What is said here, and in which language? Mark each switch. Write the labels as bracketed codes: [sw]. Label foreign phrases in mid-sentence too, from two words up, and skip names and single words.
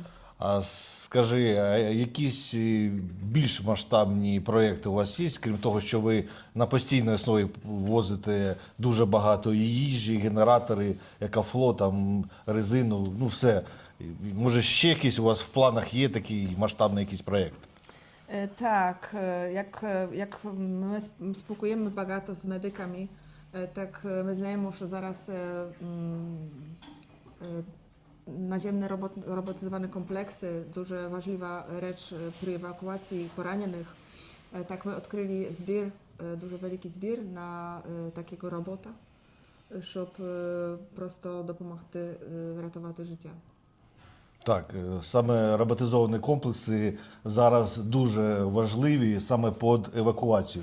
[uk] А скажи, а якісь більш масштабні проєкти у вас є, крім того, що ви на постійній основі возите дуже багато і їжі, генератори, екофло, там, резину, все. Може, ще якийсь у вас в планах є такий масштабний якийсь проєкт? Так, як ми спілкуємо багато з медиками, так ми знаємо, що зараз [pl] naziemne robotyzowane kompleksy, [uk] дуже важлива річ при евакуації поранених. Так ми відкрили збір, дуже великий збір на такого робота, щоб просто допомогти врятувати життя. Так, саме роботизовані комплекси зараз дуже важливі саме під евакуацію.